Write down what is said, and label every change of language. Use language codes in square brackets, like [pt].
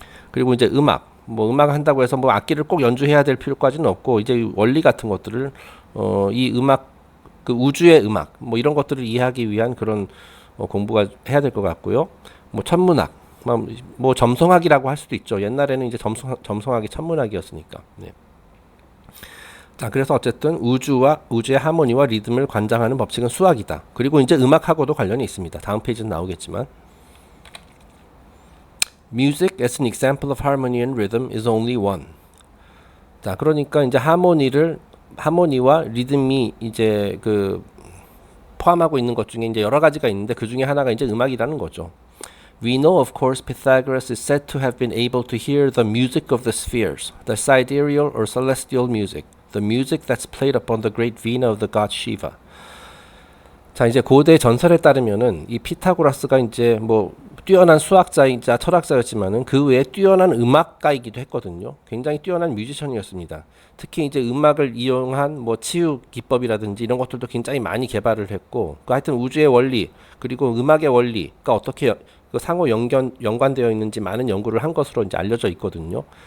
[ko] 그리고 이제 음악 한다고 해서 뭐 악기를 꼭 연주해야 될 필요까지는 없고, 이제 원리 같은 것들을 이 음악, 그 우주의 음악 뭐 이런 것들을 이해하기 위한 그런 공부가 해야 될 것 같고요. 뭐 천문학, 뭐 점성학이라고 할 수도 있죠. 옛날에는 이제 점성학이 천문학이었으니까. 네. 자, 그래서 어쨌든 우주의 하모니와 리듬을 관장하는 법칙은 수학이다. 그리고 이제 음악하고도 관련이 있습니다. 다음 페이지는 나오겠지만, [en] Music as an example of harmony and rhythm is only one. [ko] 자, 그러니까 이제 하모니와 리듬이 이제 그 포함하고 있는 것 중에 이제 여러 가지가 있는데, 그 중에 하나가 이제 음악이라는 거죠. [en] We know, of course, Pythagoras is said to have been able to hear the music of the spheres, the sidereal or celestial music, the music that's played upon the great vina of the god Shiva. [ko] 자, 이제 고대 전설에 따르면은 이 피타고라스가 이제 뭐 뛰어난 수학자이자 철학자였지만은 그 외에 뛰어난 음악가이기도 했거든요. 굉장히 뛰어난 뮤지션이었습니다. 특히 이제 음악을 이용한 뭐 치유 기법이라든지 이런 것들도 굉장히 많이 개발을 했고, 하여튼 우주의 원리 그리고 음악의 원리가 어떻게 그 상호 연관되어 있는지 많은 연구를 한 것으로 이제 알려져 있거든요.